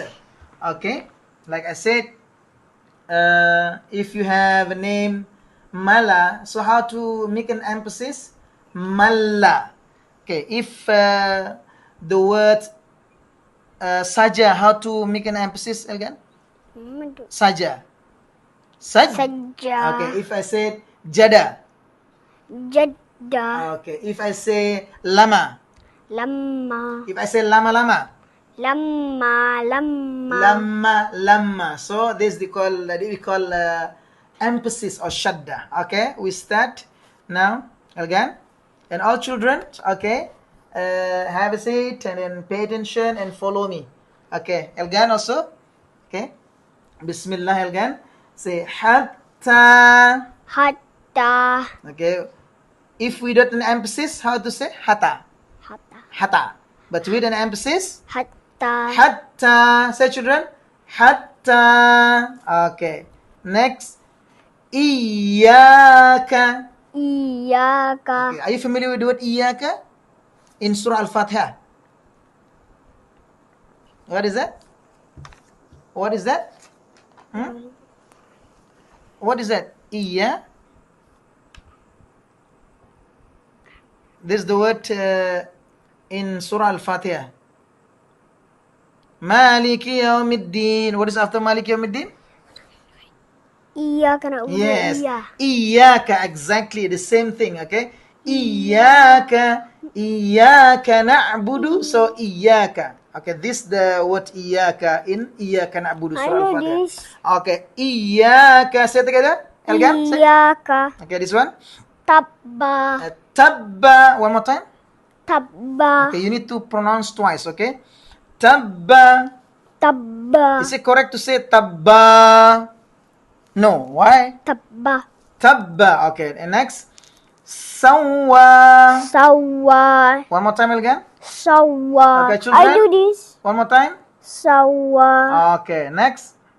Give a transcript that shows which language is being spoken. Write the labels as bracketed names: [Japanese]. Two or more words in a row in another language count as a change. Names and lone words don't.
[English] Okay, like I said, if you have a name Mala, so how to make an emphasis? Malla. Okay, if the word saja, how to make an emphasis again? Saja. Saja. Okay, if I say jada. Jadda. Okay, if I say lama. Lama. If I say lama. Lama. So this we call emphasis or shadda. Okay, we start now again, and all children, okay, have a seat and then pay attention and follow me. Okay, again also. Okay, Bismillah again. Say hatta. Hatta. Okay, if we don't an emphasis, how to say hata? Hata. But with an emphasis, Hatta. hatta. Say children, hatta. Okay. Next, iyaka. Iyaka. Okay. Are you familiar with the word iyaka in Surah Al-Fatiha? What is that? What is that? What is that? Iya. This is the word in Surah Al-Fatiha. [Arabic] مالك يوم الدين. [English] What is after [Arabic] مالك يوم الدين? إياك نعبد. [English] Yes. Iyaka, exactly the same thing, okay? [Arabic] إياك نعبد. [English] So iyaka. Okay, this the word iyaka in [Arabic] إياك نعبد [English] Surah Al-Fatiha. this. Okay, iyaka. Say it together. Elgan, say. Iyaka. Okay, this one. Tabba. Tabba. One more time. Tabba. Okay, you need to pronounce twice, okay? Tabba. Tabba. Is it correct to say tabba? No. Why? Tabba. Tabba. Okay, and next. Sawa. Sawa. One more time again. Sawa. Okay, children. I do this. One more time. Sawa. Okay, next.